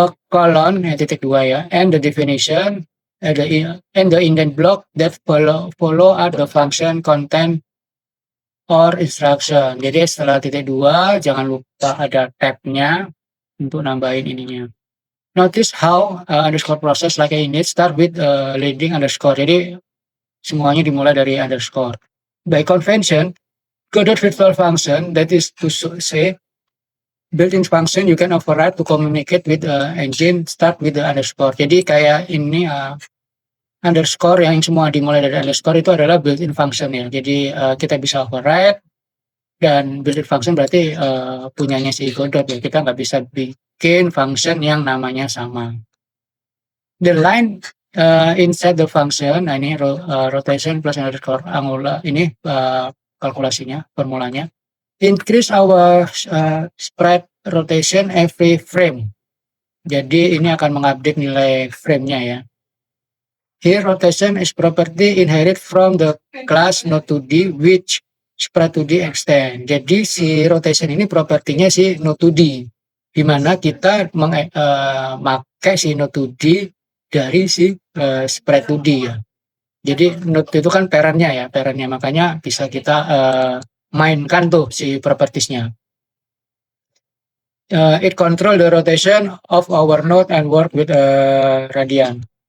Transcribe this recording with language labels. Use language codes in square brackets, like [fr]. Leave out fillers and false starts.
[id] Colon ya, titik dua ya, [en] and the definition and the indent block that follow are the function content or instruction. [id] Jadi setelah titik dua jangan lupa ada tabnya untuk nambahin ininya. [en] Notice how underscore process like init start with leading underscore. [id] Jadi semuanya dimulai dari underscore. [en] By convention, Godot virtual function, that is to say, built-in function you can override to communicate with engine start with the underscore. [id] Jadi kayak ini underscore yang semua dimulai dari underscore itu adalah built-in function ya. Jadi kita bisa override, dan built-in function berarti punyanya si Godot ya. Kita nggak bisa bikin function yang namanya sama. [en] The line inside the function, [id] nah ini [en] rotation plus underscore angular, [id] ini kalkulasinya, formulanya. [en] Increase our sprite rotation every frame. [id] Jadi ini akan mengupdate nilai frame-nya ya. [en] Here rotation is property inherit from the class Node2D which sprite2D extend. [id] Jadi si rotation ini propertinya si Node2D, di mana kita memakai si Node2D dari si sprite2D ya. Jadi Node itu kan parentnya, makanya bisa kita mainkan tuh si propertiesnya. [en] It control the rotation of our node and work with radian.